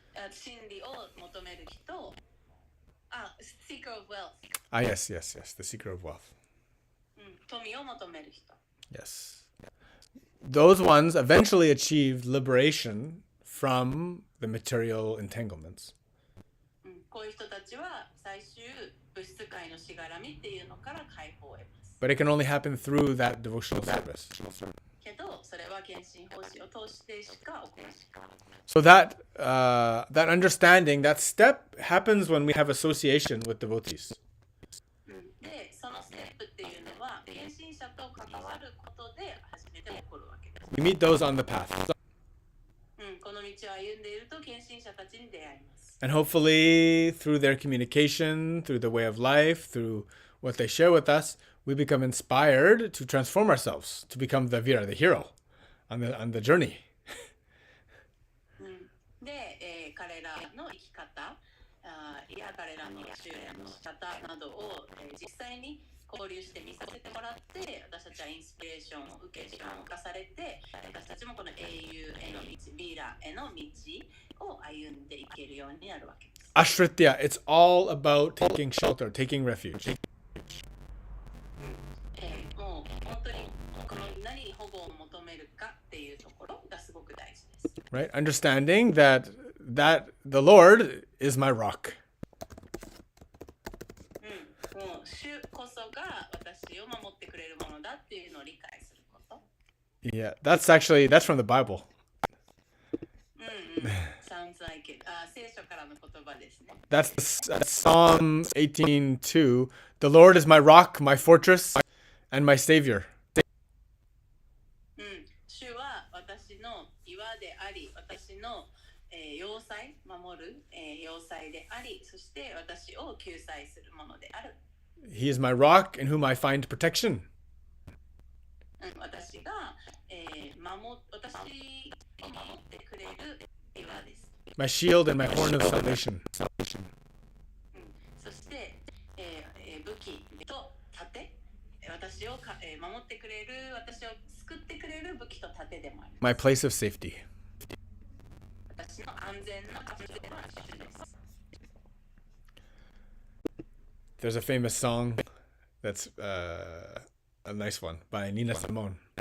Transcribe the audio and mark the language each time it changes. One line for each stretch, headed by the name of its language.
Japanese: 真理を求める人、
English: seeker of wealth、 yes, yes, yes. The seeker of wealth.
Japanese: 富を求める人。
English: Yes. Those ones eventually achieved liberation from the material entanglements.
Japanese: こういう人たちは最終物質界のしがらみっていうのから解放を得ます。
English: But it can only happen through that devotional service.
Japanese: けどそれは献身奉仕を通してしか起こらない。
English: So that understanding, that step happens when we have association with devotees.
Japanese: で、そのステップっていうのは献身者と関わることで初めて起こるわけです。
English: We meet those on the path.
Japanese: この道を歩んでいると献身者たちに出会います。
English: And hopefully through their communication, through the way of life, through what they share with us, we become inspired to transform ourselves, to become the Vira, the hero on the journey.
Japanese: で、彼らの生き方、彼らの修練の仕方などを、実際に交流して見させてもらって、私たちはインスピレーションを受け、時間を課されて、私たちもこの英雄への道、ビーラへの道を歩んでいけるようになるわけです。
English: Ashritya, it's all about taking shelter, taking refuge.
Japanese: もう本当にこの何に保護を求めるかっていうところがすごく大事です。
English: Right? Understanding that the Lord is my rock.
Japanese: もう主こそが私を守ってくれるものだっていうのを理解すること。
English: Yeah, that's from the Bible. Sounds like it.
Japanese: 聖書からの言葉ですね。
English: That's Psalm 18:2. The Lord is my rock, my fortress, and my savior.
Japanese: 主は私の岩であり、私の要塞、守る要塞であり、そして私を救済するものである。
English: He is my rock in whom I find protection.
Japanese: 私が私を守ってくれる岩です。
English: My shield and my horn of salvation.
Japanese: そして、武器と盾、私を守ってくれる、私を救ってくれる武器と盾でもある。
English: My place of safety.
Japanese: 私の安全な場所では主です。
English: There's a famous song that's a nice one by Nina Simone.